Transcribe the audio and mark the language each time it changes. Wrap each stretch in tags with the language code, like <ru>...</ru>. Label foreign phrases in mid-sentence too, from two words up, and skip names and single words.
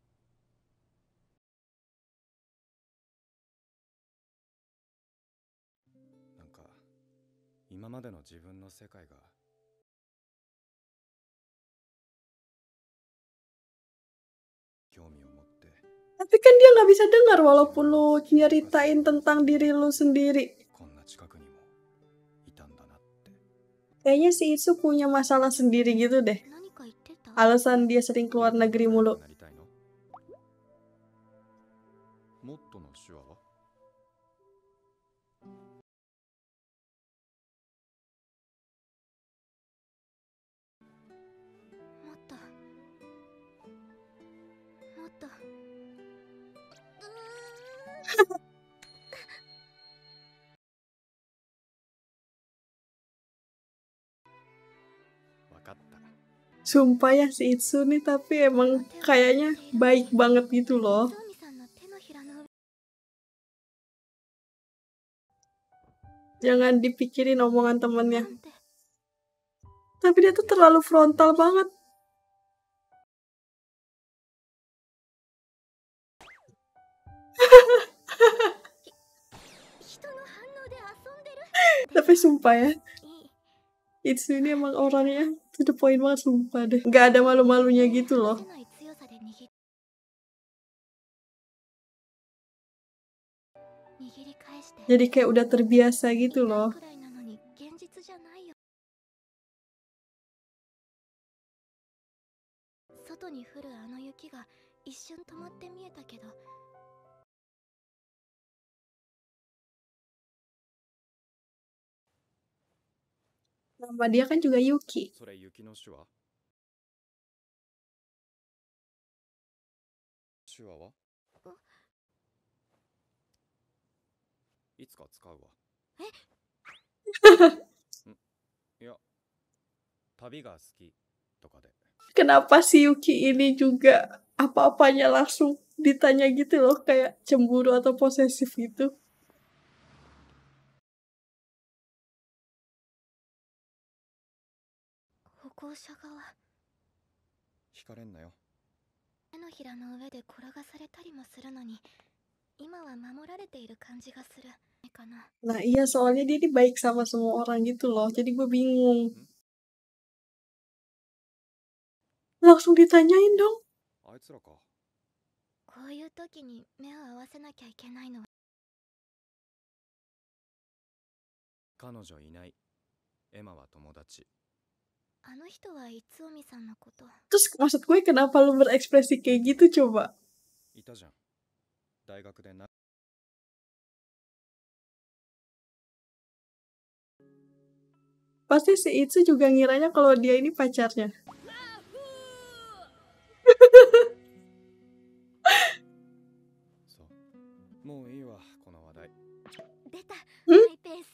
<ja>なんか今までの自分の世界が興味を持って。</ja> <id>Tapi kan dia nggak bisa dengar walaupun lu nyeritain tentang diri lu sendiri.</id> <ja>こんな近くにもいたんだなって。</ja> <id>Kayaknya si Itsu punya masalah sendiri gitu deh.</id> <ja>何か言ってた？</ja> <id>Alasan dia sering keluar negeri mulu.</id> <ja>なりたいの？もっとの手話は？もっともっとわかった。</ja> <id>Sumpah ya si Itsu nih tapi emang kayaknya baik banget gitu loh.</id> <ja>つみさんの手のひらの上</ja> <id>Jangan dipikirin omongan temennya.</id> <ja>なんて</ja> <id>Tapi dia tuh terlalu frontal banget.</id> <ja>人の反応で遊んでる。</ja> <id>Tapi sumpah ya,</id> <ja>いい</ja> <id>Itsu ini emang orangnya</id> <en>to the point</en> <id>banget sumpah deh. Gak ada malu-malunya gitu</id> <ja>離</ja> <id>loh.</id> <ja>せない強さで握り返して</ja> <id>Jadi kayak udah terbiasa</id> <ja>痛い</ja> <id>gitu loh.</id> <ja>くらいなのに現実じゃないよ。外に降るあの雪が一瞬止まって見えたけど、</ja> <id>Nama dia kan juga Yuki.</id> <ja>それ雪の手話？手話は？いつか使うわ。いや、旅が好きとかで。</ja> <id>Kenapa si Yuki ini juga apa-apanya langsung ditanya gitu loh, kayak cemburu atau posesif gitu.</id> <ja>歩行者側惹かれんなよ。手のひらの上で転がされたりもするのに、今は守られている感じがするかな。</ja> <id>Nah iya, soalnya dia ini baik sama semua orang gitu loh, jadi gue bingung. Langsung ditanyain dong.</id> <ja>あいつらか。こういう時に目を合わせなきゃいけないのは、彼女いない。エマは友達。あの人はいつおみさんのこと。</ja> <id>Terus maksud gue kenapa lu berekspresi kayak gitu coba?</id> <ja>いたじゃん。大学でな。</ja> <id>Pasti si Itsu juga ngiranya kalau dia ini pacarnya.</id> <ja>そう。もういいわ、この話題。出た、 Hmm? マイペース。</ja>